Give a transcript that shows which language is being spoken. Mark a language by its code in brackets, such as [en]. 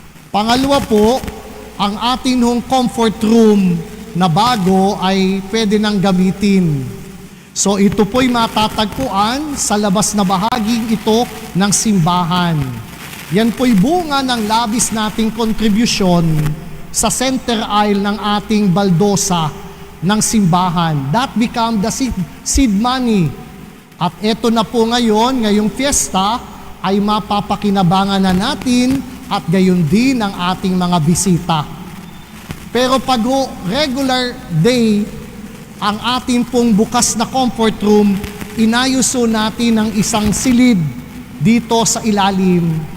[tl] Pangalawa po, ang ating hong comfort room na bago ay pwede nang gamitin. So ito po'y matatagpuan sa labas na bahaging ito ng simbahan. Yan po'y bunga ng labis nating kontribusyon sa center aisle ng ating baldosa ng simbahan. [en] That become the seed money. [tl] At eto na po ngayong fiesta ay mapapakinabangan na natin, at gayon din ang ating mga bisita. Pero pag regular day, ang ating pong bukas na comfort room, inayuso natin ng isang silid dito sa ilalim.